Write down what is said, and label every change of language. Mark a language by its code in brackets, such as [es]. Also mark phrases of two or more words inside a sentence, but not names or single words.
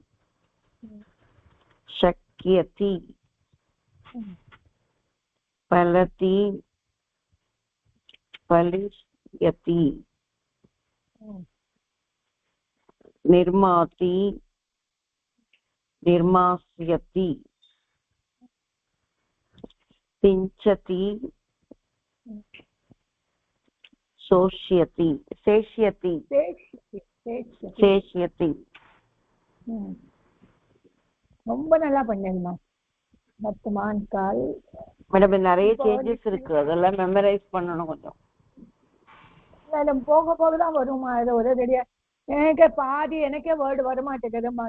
[sa] शक्यति, फलति फलिष्यति, निर्माति निर्मास्यति, सिञ्चति शोष्यति शेष्यति शेष्यति. [ta] ரொம்ப நல்லா பண்ணேங்கம்மா. [hi] वर्तमान काल [ta] மேடம் நிறைய சேஞ்சஸ் இருக்கு, அதெல்லாம் மெமரைஸ் பண்ணணும் கொஞ்சம். மேடம் போக போக தான் வருமா, இது ஒரே ரெடியா எனக்கு பாதி எனக்கே வேர்டு வரமாட்டேங்குதுமா.